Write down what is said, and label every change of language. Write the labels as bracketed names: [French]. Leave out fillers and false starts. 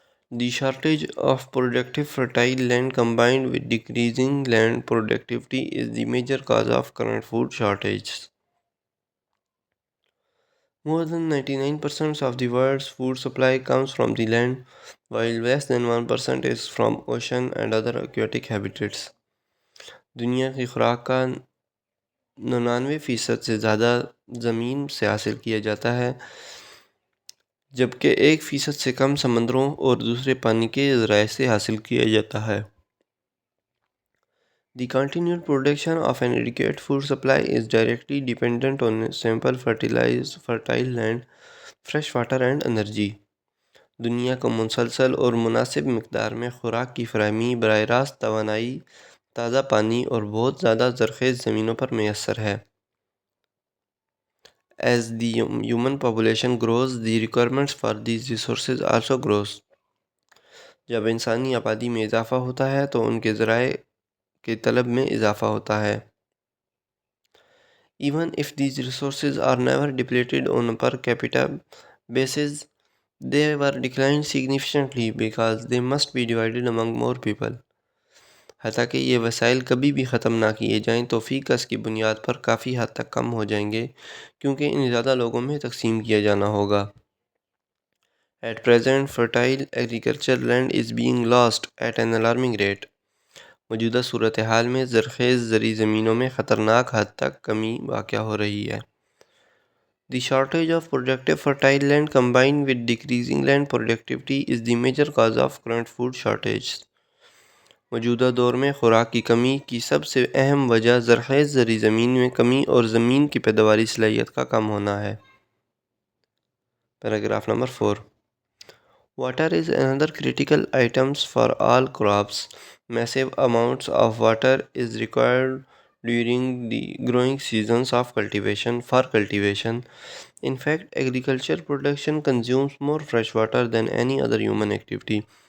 [English] The shortage of productive fertile land combined with decreasing land productivity is the major cause of current food shortages. More than 99% of the world's food supply comes from the land, while less than 1% is from ocean and other aquatic habitats. [Urdu] دنیا کی خوراک کا 99% سے زیادہ زمین سے حاصل کیا جاتا ہے، جبکہ 1% سے کم سمندروں اور دوسرے پانی کے ذرائع سے حاصل کیا جاتا ہے۔ [English] The continued production of an adequate food supply is directly dependent on ample fertile land, fresh water and energy. [Urdu] دنیا کو مسلسل اور مناسب مقدار میں خوراک کی فراہمی براہ راست توانائی، تازہ پانی اور بہت زیادہ زرخیز زمینوں پر میسر ہے۔ [English] As the human population grows, the requirements for these resources also grows. [Urdu] جب انسانی آبادی میں اضافہ ہوتا ہے تو ان کے ذرائع کے طلب میں اضافہ ہوتا ہے۔ [English] Even if these resources are never depleted on a per capita basis, they were declined significantly because they must be divided among more people. [Urdu] حتیٰ کہ یہ وسائل کبھی بھی ختم نہ کیے جائیں تو فی کس کی بنیاد پر کافی حد تک کم ہو جائیں گے کیونکہ انہیں زیادہ لوگوں میں تقسیم کیا جانا ہوگا۔ [English] At present, fertile agricultural land is being lost at an alarming rate. [Urdu] موجودہ صورتحال میں زرخیز زرعی زمینوں میں خطرناک حد تک کمی واقع ہو رہی ہے۔ [English] The shortage of productive fertile land combined with decreasing land productivity is the major cause of current food shortage. [Urdu] موجودہ دور میں خوراک کی کمی کی سب سے اہم وجہ زرخیز زرعی زمین میں کمی اور زمین کی پیداواری صلاحیت کا کم ہونا ہے۔ Paragraph number 4. [English] Water is another critical item for all crops. Massive amounts of water is required during the growing seasons of cultivation. In fact, agriculture production consumes more fresh water than any other human activity.